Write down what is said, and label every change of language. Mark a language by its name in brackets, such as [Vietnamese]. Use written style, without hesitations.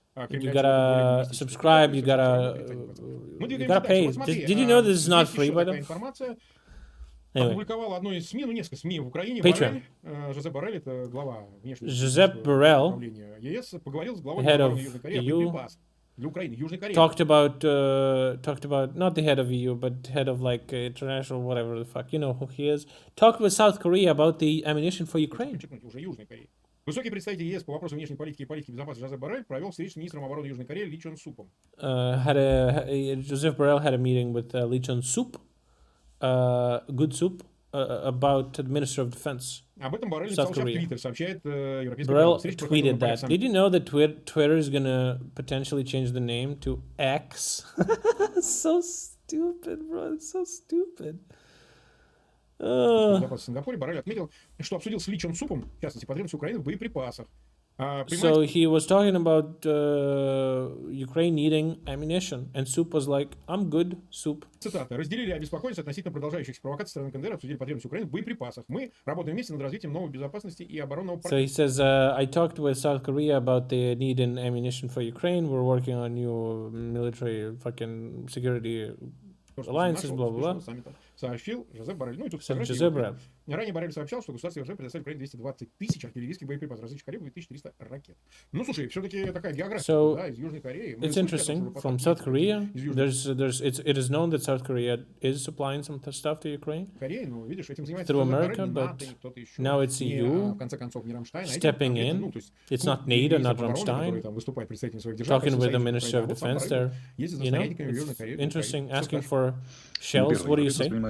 [English] You gotta subscribe, you gotta pay. Did you know this is not free, by the way? [Russian] Опубликовал одно из СМИ, несколько СМИ в Украине. Боррель, Жозеп Боррель, это глава внешнего управления ЕС, поговорил с главой Южной Кореи о боеприпасах для Украины, Южной Кореи. [English] Talked about not the head of EU, but head of like international whatever the fuck, you know who he is. Talked with South Korea about the ammunition for Ukraine. [Russian] Уже Южной Кореи. Высокий представитель ЕС по вопросам внешней политики и политики безопасности Жозеп Боррель провел встречу с министром обороны Южной Кореи Ли Чон Супом. [English] Joseph Borrell had a meeting with Lee Chun Sup, good soup, about the Minister of Defense. [Russian] Об этом Боррель написал в Твиттер, сообщает европейский [English] Borrell tweeted that. Did you know that Twitter is gonna potentially change the name to X? So stupid, bro. It's so stupid. [Russian] В Сингапуре Боррель отметил, что обсудил с Ли Чон Супом, в частности, потребность Украины в боеприпасах. [English] So he was talking about Ukraine needing ammunition, and Sup was like, "I'm good, Sup." [Russian] Цитата. Разделили обеспокоенность относительно продолжающихся провокаций страны КНДР, обсудили потребность Украины в боеприпасах. Мы работаем вместе над развитием новой безопасности и оборонного [English] So he says, I talked with South Korea about the need in ammunition for Ukraine. We're working on new military fucking security alliances, blah-blah-blah. [Russian] Сообщил Жозеп Боррель. Ну и тут фотографии. Ранее Боррель сообщал, что государство ЕРЖ предоставит Украине 220 тысяч артиллерийских боеприпасов, различных калибров и 1300 ракет. Ну, слушай, все-таки такая география, да, из Южной Кореи. [English] It's interesting. From South Korea, it is known that South Korea is supplying some stuff to Ukraine through America, but now it's EU stepping in. It's not NATO, not Rammstein. Talking with the Minister of Defense there, you know, it's interesting, asking for shells. What do you say?